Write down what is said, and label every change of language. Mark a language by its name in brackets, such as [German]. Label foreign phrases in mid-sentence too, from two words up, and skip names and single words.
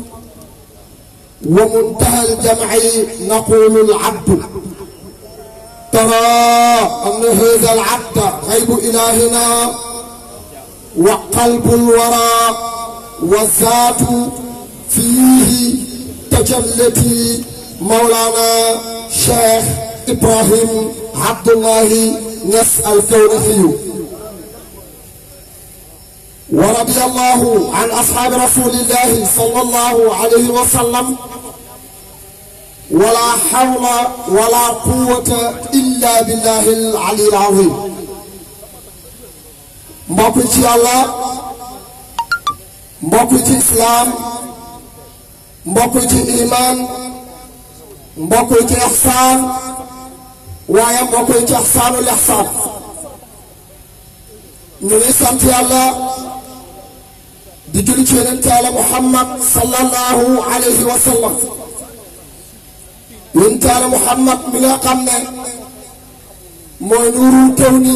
[Arabic] ومنتهى الجمع نقول العبد ترى أن هذا العبد غيب إلهنا وقلب الورى والذات فيه تجلتي مولانا شيخ إبراهيم عبد الله نس الكونخي ورضي الله عن أصحاب رسول الله صلى الله عليه وسلم ولا حول ولا قوة إلا بالله العلي العظيم [Wolof] mbokk ci Yàlla mbokk ci islam mbokk ci iman mbokk ci ihsan waaye mbokk ci [Arabic] إحسان الإحسان [Wolof] ñu ngi sant Yàlla di julli ci Yonent Yàlla Muhammad [Arabic] صلى الله عليه وسلم [Wolof] Yonent Yàlla Muhammad mi nga xam ne mooy [Arabic] نور الكون